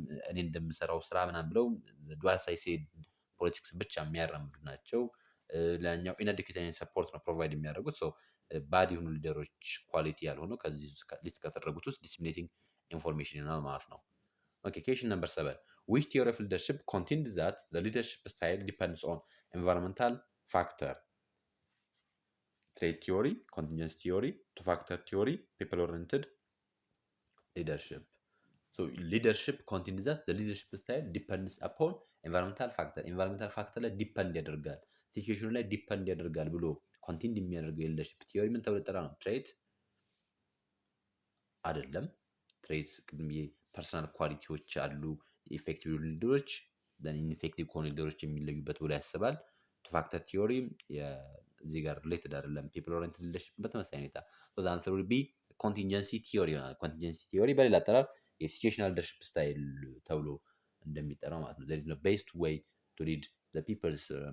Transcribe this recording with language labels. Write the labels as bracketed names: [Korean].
[Amharic] እኔ እንደምሰራው ስራ ምናምን ብለው ዱዋሳይ ሴድ ፖለቲክስ ብቻ የሚያራምዱ ናቸው። ለኛው ኢንአዲኩዌት ሰፖርት ነው ፕሮቫይድ የሚያደርጉት። ባድ የሆኑ ሊደሮች ኳሊቲ ያልሆነው ከዚህ ሊስት ከተደረጉት ውስጥ ዲስሚኔቲንግ ኢንፎርሜሽን ይሆናል ማለት ነው። ኦኬ ኩዌስችን ነምበር 7 [English] which theory of leadership contends that the leadership style depends on environmental factor? Trait theory, contingency theory, two factor theory, people oriented leadership. leadership contends that the leadership style depends upon [Amharic] ኢንቫይሮንመንታል ፋክተር ላይ ዲፐንድ ያደርጋል፣ ሲቹዌሽኑ ላይ ዲፐንድ ያደርጋል ብሎ ኮንቲንድ የሚያደርገው የሊደርሺፕ ቲዮሪ ምን ተብሎ ይጠራል? ትሬት አይደለም። ትሬት ቅድም ፐርሰናል ኳሊቲዎች አሉ ኢፌክቲቭ ሊደሮች ኢንፌክቲቭ ከሆኑ ሊደሮች የሚለዩበት ብሎ ያስባል። ቱ ፋክተር ቲዮሪ እዚህ ጋር ሪሌትድ አይደለም። ፒፕል ኦሪየንትድ ሊደርሺፕ በተመሳሳይ ሁኔታ [English] ሶ አንሰር ዊል ቢ ኮንቲንጀንሲ ቲዮሪ [Amharic] ይሆናል። ኮንቲንጀንሲ ቲዮሪ በሌላ አጠራር የሲቹዌሽናል ሊደርሺፕ ስታይል ተብሎ እንደሚጠራው ማለት ነው። [English] there is no best way to lead the people's